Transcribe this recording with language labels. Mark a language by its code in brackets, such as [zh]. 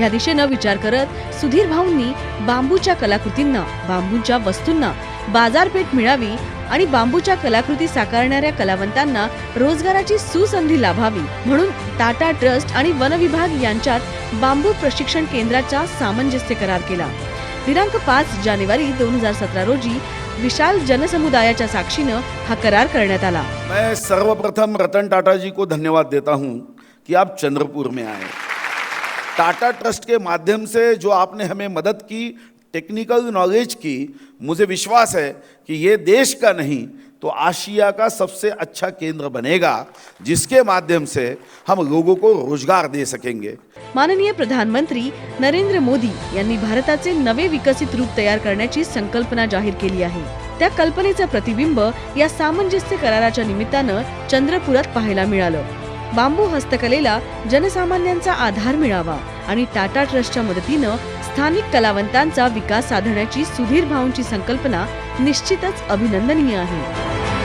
[mr] या दिशेनं विचार करत सुधीर भाऊंनी बांबूच्या कलाकृतींना, बांबूच्या वस्तूंना बाजारपेठ मिळावी आणि बांबूच्या कलाकृती साकारणाऱ्या कलावंतांना रोजगाराची सुसंधी लाभावी म्हणून टाटा ट्रस्ट आणि वन विभाग यांच्यात बांबू प्रशिक्षण केंद्राचा सामंजस्य करार केला. दिनांक 5 जानेवारी 2017 रोजी विशाल जनसमुदायाच्या साक्षीनं हा करार करण्यात आला. [hi] मैं सर्वप्रथम रतन टाटा जी को धन्यवाद देता हूं कि आप चंद्रपुर में आए. टाटा ट्रस्ट के माध्यम से जो आपने हमें मदद की, टेक्निकल नॉलेज की, मुझे विश्वास है कि ये देश का नहीं तो तो आशिया का सबसे अच्छा केंद्र बनेगा, जिसके माध्यम से हम लोगों को रोजगार दे सकेंगे। [mr] माननीय प्रधानमंत्री नरेंद्र मोदी यांनी भारताचे नवे विकसित रूप तयार करण्याची संकल्पना जाहीर केली आहे. त्या कल्पनेचं प्रतिबिंब या सामंजस्य कराराच्या निमित्तानं चंद्रपुरात पाहायला मिळालं. बांबू हस्तकलेला जनसामान्यांचा आधार मिळावा आणि टाटा ट्रस्टच्या मदतीनं स्थानिक कलावंतांचा विकास साधण्याची सुधीर भाऊंची संकल्पना निश्चितच अभिनंदनीय आहे.